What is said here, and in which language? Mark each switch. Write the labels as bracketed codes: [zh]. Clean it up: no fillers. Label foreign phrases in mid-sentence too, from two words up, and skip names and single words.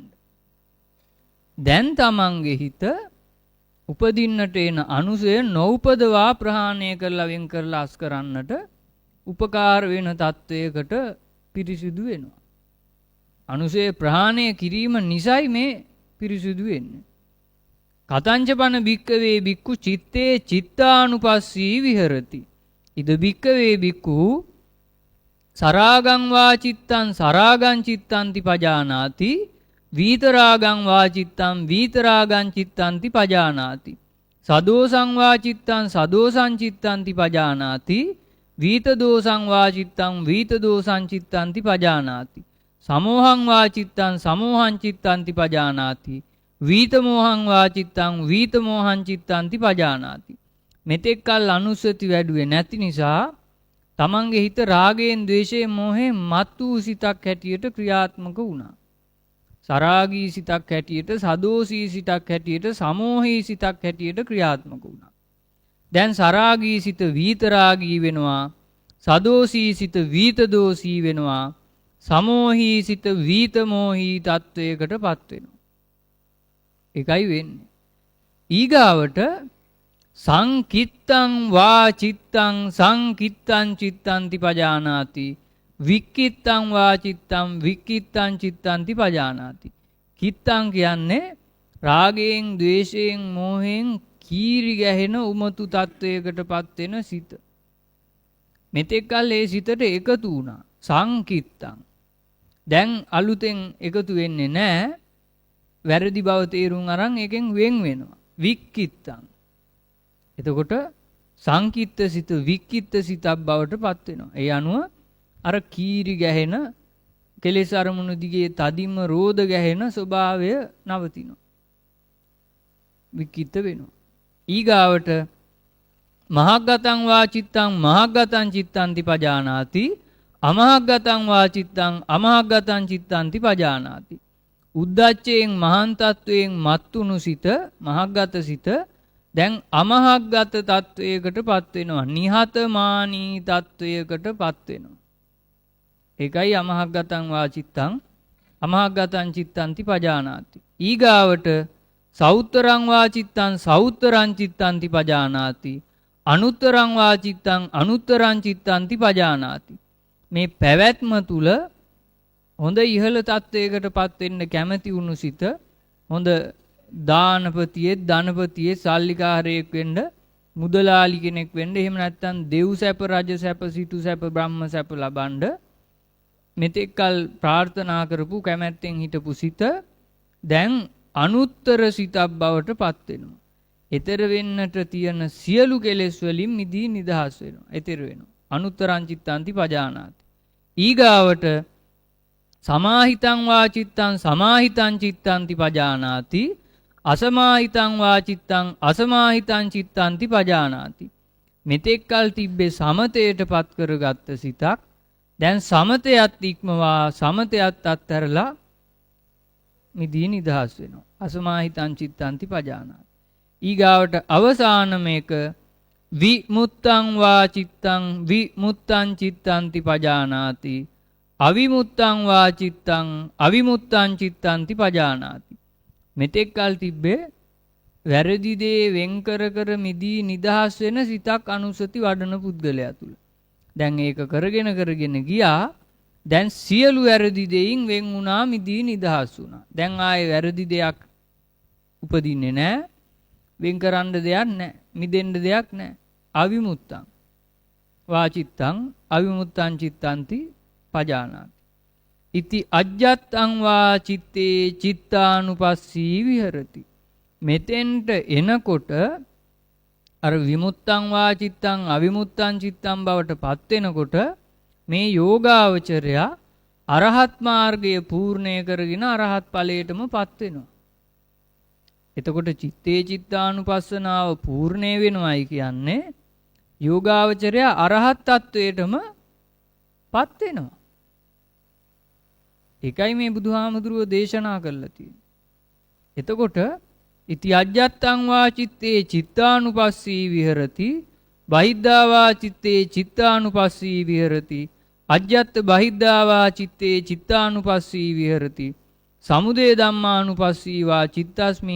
[si] දැන් තමන්ගේ හිත උපදින්නට එන අනුසය නොඋපදවා ප්‍රහාණය කරලා වෙන් කරලා අස් කරන්නට උපකාර වෙන තත්වයකට පිරිසිදු වෙනවා. අනුසය ප්‍රහාණය කිරීම නිසයි මේ පිරිසිදු වෙන්නේ. [pi] කතංචපන භික්කවේ භික්ඛු චිත්තේ චිත්තානුපස්සී විහෙරති. ඉද භික්කවේ භික්ඛු සරාගං වා චිත්තං සරාගං චිත්තන්ති පජානාති වීතරාගං වා චිත්තං වීතරාගං චිත්තන්ති පජානාති සදෝසං වා චිත්තං සදෝසං චිත්තන්ති පජානාති වීතදෝසං වා චිත්තං වීතදෝසං චිත්තන්ති පජානාති සමෝහං වා චිත්තං සමෝහං චිත්තන්ති පජානාති වීතමෝහං වා චිත්තං වීතමෝහං චිත්තන්ති පජානාති. [si] මෙතෙක්කල් අනුස්සති වැඩුවේ නැති නිසා තමන්ගේ හිත රාගයෙන් ද්වේෂයෙන් මෝහයෙන් මත් වූ සිතක් හැටියට ක්‍රියාත්මක වුණා. සරාගී සිතක් හැටියට සදෝසී සිතක් හැටියට සමෝහී සිතක් හැටියට ක්‍රියාත්මක වුණා. දැන් සරාගී සිත වීතරාගී වෙනවා. සදෝසී සිත වීතදෝසී වෙනවා. සමෝහී සිත වීතමෝහී තත්වයකට පත් වෙනවා. එකයි වෙන්නේ. [pi] ඊගාවට සංකිත්තං වා චිත්තං සංකිත්තං චිත්තන්ති පජානාති වික්කිත්තං වා චිත්තං වික්කිත්තං චිත්තන්ති පජානාති. [si] කිත්තං කියන්නේ රාගයෙන් ද්වේෂයෙන් මෝහයෙන් කීරි ගැහෙන උමතු තත්වයකට පත් වෙන සිත. මෙතෙක්කල් ඒ සිතට එකතු වුණා. සංකිත්තං. දැන් අලුතෙන් එකතු වෙන්නේ නැහැ. වැරදි බව තේරුම් අරන් එකෙන් වෙන් වෙනවා. වික්කිත්තං. එතකොට සංකිත්ත සිත වික්කිත්ත සිතක් බවට පත් වෙනවා. ඒ අනුව අර කීරි ගැහෙන කෙලෙස් අරමුණු දිගේ තදින්ම රෝධ ගැහෙන ස්වභාවය නවතිනවා. වික්කිත්ත වෙනවා. [pi] ඊගාවට මහග්ගතං වා චිත්තං මහග්ගතං චිත්තන්ති පජානාති අමහග්ගතං වා චිත්තං අමහග්ගතං චිත්තන්ති පජානාති. [si] උද්දච්චයෙන් මහාන් තත්වයෙන් මත්තුණු සිත මහග්ගත සිත දැන් අමහග්ගත තත්වයකට පත් වෙනවා. නිහතමානී තත්වයකට පත් වෙනවා. [pi] ඒකයි අමහග්ගතං වා චිත්තං අමහග්ගතං චිත්තන්ති පජානාති. ඊගාවට සෞත්තරං වා චිත්තං සෞත්තරං චිත්තන්ති පජානාති අනුත්තරං වා චිත්තං අනුත්තරං චිත්තන්ති පජානාති. [si] මේ පැවැත්ම තුල හොඳ ඉහළ තත්වයකට පත් වෙන්න කැමැති වුණු සිත හොඳ දානපතියෙක් ධනපතියෙක් සල්ලිකාරයෙක් වෙන්න මුදලාලි කෙනෙක් වෙන්න එහෙම නැත්නම් දෙව් සැප රජ සැප සිටු සැප බ්‍රහ්ම සැප ලබන්න මෙතෙක්කල් ප්‍රාර්ථනා කරපු කැමැත්තෙන් හිටපු සිත දැන් අනුත්තර සිතක් බවට පත් වෙනවා. ඊතර වෙන්නට තියෙන සියලු කෙලෙස් වලින් මිදී නිදහස් වෙනවා. ඊතර වෙනවා. [pi] අනුත්තරං චිත්තන්ති පජානාති. ඊගාවට සමාහිතං වා චිත්තං සමාහිතං චිත්තන්ති පජානාති අසමාහිතං වා චිත්තං අසමාහිතං චිත්තන්ති පජානාති. [si] මෙතෙක්කල් තිබ්බේ සමතයට පත් කරගත්ත සිතක් දැන් සමතයත් ඉක්මවා සමතයත් අත්හැරලා මිදී නිදහස් වෙනවා. [pi] අසමාහිතං චිත්තන්ති පජානාති. [si] ඊගාවට අවසාන මේක [pi] විමුත්තං වා චිත්තං විමුත්තං චිත්තන්ති පජානාති අවිමුත්තං වා චිත්තං අවිමුත්තං චිත්තන්ති පජානාති. [si] මෙතෙක්කල් තිබ්බේ වැරදි දේ වෙන් කර කර මිදී නිදහස් වෙන සිතක් අනුසති වඩන පුද්ගලයා තුල. දැන් ඒක කරගෙන ගියා. දැන් සියලු වැරදි දෙයින් වෙන් වුණා මිදී නිදහස් වුණා. දැන් ආයේ වැරදි දෙයක් උපදින්නේ නැහැ. වෙන් කරන්න දෙයක් නැහැ. මිදෙන්න දෙයක් නැහැ. [pi] අවිමුත්තං වා චිත්තං අවිමුත්තං චිත්තන්ති පජානාති. ඉති අජ්ජත්තං වා චිත්තේ චිත්තානුපස්සී විහෙරති. [si] මෙතෙන්ට එනකොට අර [pi] විමුත්තං වා චිත්තං අවිමුත්තං චිත්තං [si] බවට පත් වෙනකොට මේ යෝගාවචරයා අරහත් මාර්ගය පූර්ණය කරගෙන අරහත් ඵලයටම පත් වෙනවා. එතකොට [pi] චිත්තේ චිත්තානුපස්සනාව [si] පූර්ණේ වෙනවයි කියන්නේ යෝගාවචරය අරහත් තත්වයටම පත් වෙනවා. ඒකයි මේ බුදුහාමුදුරුව දේශනා කළා තියෙන්නේ. [pi] එතකොට ඉති අජ්ජත්තං වා චිත්තේ චිත්තානුපස්සී විහෙරති බහිද්ධා වා චිත්තේ චිත්තානුපස්සී විහෙරති අජ්ජත් බහිද්ධා වා චිත්තේ චිත්තානුපස්සී විහෙරති සමුදය ධම්මානුපස්සී වා චිත්තස්මින්